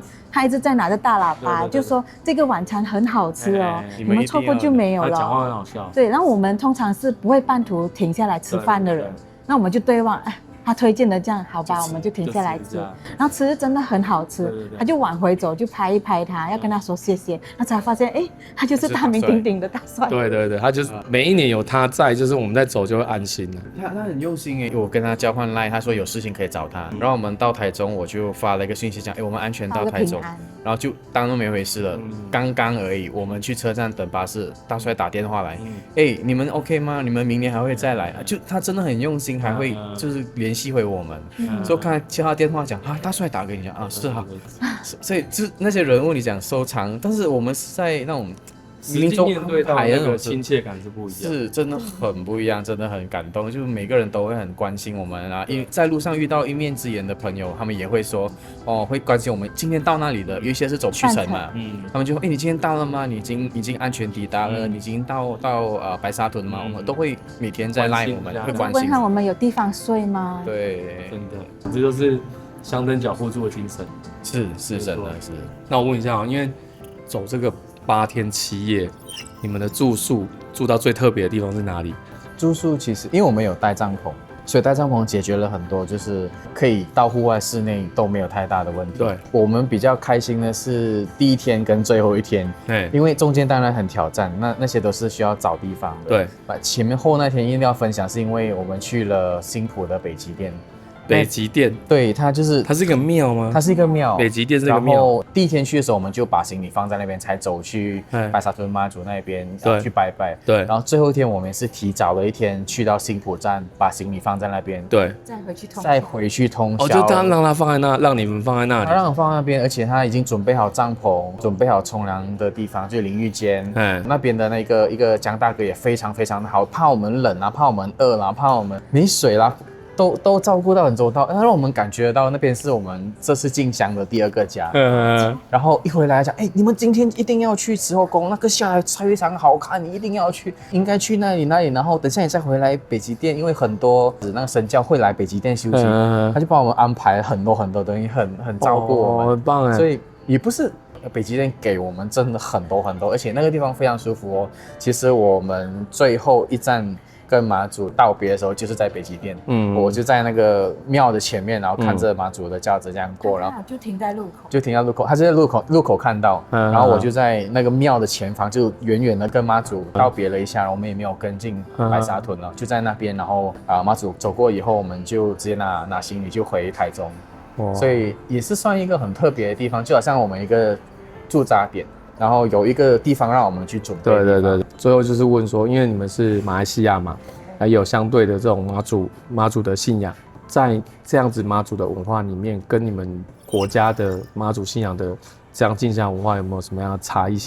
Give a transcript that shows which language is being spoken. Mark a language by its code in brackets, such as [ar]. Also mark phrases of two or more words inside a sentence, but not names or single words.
[zh] 他一直在拿着大喇叭，就說這個晚餐很好吃哦，你們錯過就沒有了。他講話很好笑。對，然後我們通常是不會半途停下來吃飯的人，那我們就對望， 他推薦的這樣，好吧，我們就停下来吃，然後吃真的很好吃，他就往回走，就拍一拍他，要跟他說謝謝，他才發現，他就是大名鼎鼎的大帥。对对对，他就是每一年有他在，就是我們在走就會安心了。他很用心耶，我跟他交換 LINE，他說有事情可以找他，然後我們到台中，我就發了一個信息講，我們安全到台中，然後就當都沒回事了，剛剛而已，我們去車站等巴士，大帥打電話來，你們 OK 嗎？你們明年還會再來？就他真的很用心，還會就是聯繫回我們，所以看接他電話講大帥打給你講是啊，所以就那些人物你講收藏，但是我們是在那種民眾面對到那個親切感是不一樣，是真的很不一樣，真的很感動，就是每个人都會很關心我們啊，因為在路上遇到一面之緣的朋友，他們也會說會關心我們今天到那裡的，有一些是走去程嘛，他們就說你今天到了嗎？你已經安全抵達了，你已經到白沙屯了嗎？我們都會每天在 LINE 我們會關心，問看我們有地方睡嗎？對，真的，這就是香燈腳互助的精神，是真的是。那我問一下因為走這個8天7夜，你們的住宿住到最特別的地方是哪裡？住宿其實因為我們有帶帳篷，所以帶帳篷解決了很多，就是可以到戶外室內都沒有太大的問題。對，我們比較開心的是第一天跟最後一天，因為中間當然很挑戰，那些都是需要找地方的。對，前面後那天一定要分享，是因為我們去了新埔的北極殿。北極殿，對，它是一個廟嗎？它是一個廟，北極殿是一個廟。然後第一天去的時候，我們就把行李放在那邊，才走去白沙屯媽祖那邊去拜拜。對。然後最後一天我們是提早了一天去到新埔站，把行李放在那邊。對。再回去通宵。就讓他放在那，讓你們放在那裡。他讓我放在那邊，而且他已經準備好帳篷，準備好沖涼的地方，就是淋浴間。那邊的那一個江大哥也非常非常的好，怕我們冷啊，怕我們餓啦，怕我們沒水啦。都照顧到很周到，讓我們感覺到那邊是我們這次進香的第2個家。然後一回來講，你們今天一定要去慈後宮，那個下來非常好看，你一定要去，應該去那裡。然後等下你再回來北極殿，因為很多那個神教會來北極殿休息，他就幫我們安排很多很多東西，很照顧我們，很棒哎。所以也不是北極殿給我們真的很多很多，而且那個地方非常舒服哦。其實我們最後一站跟媽祖道別的時候，就是在北極殿。我就在那個廟的前面，然後看着媽祖的轎子這樣過，然後就停在路口，他就在路口看到，然後我就在那個廟的前方，就遠遠的跟媽祖道別了一下，然後我們也沒有跟進白沙屯了，就在那邊，然後媽祖走過以後，我們就直接拿行李就回台中，所以也是算一個很特別的地方，就好像我們一個駐紮點。然後有一個地方讓我們去準備。對，最後就是問說，因為你們是馬來西亞嘛，還有相對的這種媽祖的信仰，在這樣子媽祖的文化裡面，跟你們國家的媽祖信仰的這樣進香文化有沒有什麼樣的差異性？